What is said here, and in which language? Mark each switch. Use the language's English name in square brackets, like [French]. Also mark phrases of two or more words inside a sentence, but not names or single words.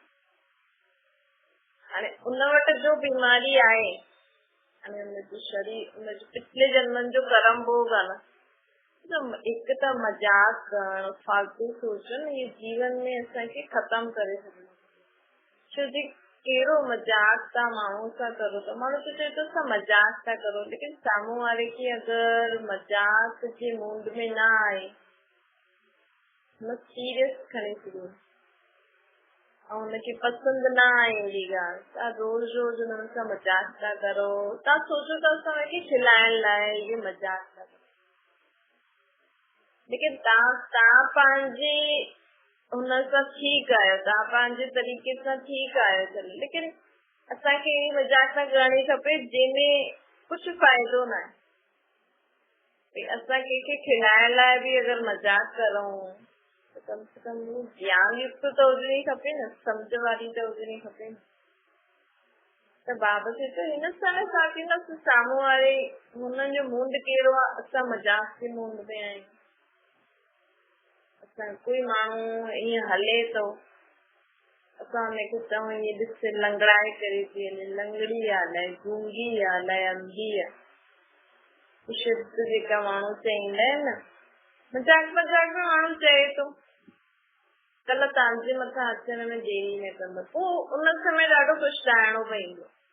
[Sindhi] हाणे उन वटि जो बीमारी आहे, हाणे उनजो शरीर उनजो पिछले जन्मनि जो कर्म भोग आहे न, हिकु त मजाक करणु, फालतू सोचणु, ये जीवन में असांखे ख़तम करे छॾियो। छो जी कहिड़ो मजाक तव्हां माण्हू सां करो था, माण्हू त चए थो असां मजाक था करो, लेकिन साम्हूं वारे खे अगरि मजाक जे मूड में न आहे, न सीरियस खणी छॾियो ऐं हुनखे पसंदि न आहे अहिड़ी ॻाल्हि, तव्हां रोज़ हुननि सां मजाक था करो, तव्हां सोचो था असां हुनखे खिलाइण लाइ इहे मजाक था करो, लेकिन तव्हां पंहिंजे हुन सां ठीकु आहियो, तव्हां पंहिंजे तरीक़े सां ठीकु आहियो, लेकिन असांखे मजाक न करणी खपे जंहिंमें कुझु फ़ाइदो न आहे। असां कंहिंखे खिलाइण लाइ बि अगरि मजाक करूं त कम से कम ज्ञान युक्त त हुजणी खपे न, सम्झ वारी त हुजणी खपे न। त बाबा चए थो हिन सां असांखे न साम्हूं वारे हुननि जो मूड कहिड़ो आहे, असां मजाक जे मूड में आहियूं। कोई माण्हू ईअं हले थो, असां हुनखे चऊं ईअं ॾिस लंगड़ाए करे थी हले, लंगड़ी आहे अलाए गूंगी आहे अलाए अंधी आहे, शुद्ध जेका माण्हू चईंदा आहिनि न, मजाक में माण्हू चए थो कल्ह तव्हांजे मथां अचण में देरी न कंदो, पोइ उन समय ॾाढो पछताइणो पवंदो।